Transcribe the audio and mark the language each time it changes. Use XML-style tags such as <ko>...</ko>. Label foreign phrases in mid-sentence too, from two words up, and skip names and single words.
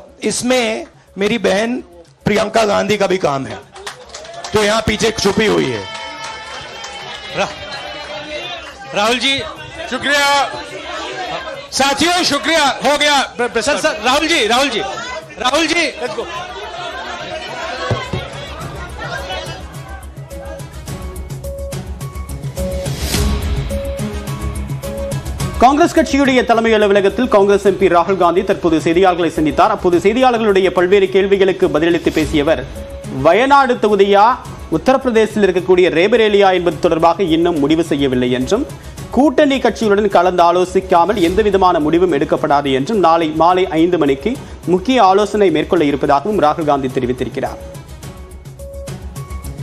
<hi>इसमें मेरी बहन प्रियंका गांधी का भी काम है, जो यहां पीछे छुपी हुई है। राहुल जी, शुक्रिया साथियों, शुक्रिया, हो गया। सर, राहुल जी,</hi> <en>let's go.</en> <ta>காங்கிரஸ் கட்சியுடைய தலைமை அலுவலகத்தில் காங்கிரஸ் எம்பி ராகுல் காந்தி தற்போது செய்தியாளர்களை சந்தித்தார். அப்போது செய்தியாளர்களுடைய பல்வேறு கேள்விகளுக்கு பதிலளித்து பேசியவர், வயநாடு தொகுதியா உத்தரப்பிரதேசத்தில் இருக்கக்கூடிய ரேபரேலியா என்பது தொடர்பாக இன்னும் முடிவு செய்யவில்லை என்றும், கூட்டணி கட்சிகளுடன் கலந்து ஆலோசிக்காமல் எந்த விதமான முடிவும் எடுக்கப்படாது என்றும் நாளை மாலை 5 மணிக்கு முக்கிய ஆலோசனை மேற்கொள்ள இருப்பதாகவும் ராகுல் காந்தி தெரிவித்திருக்கிறார்.</ta>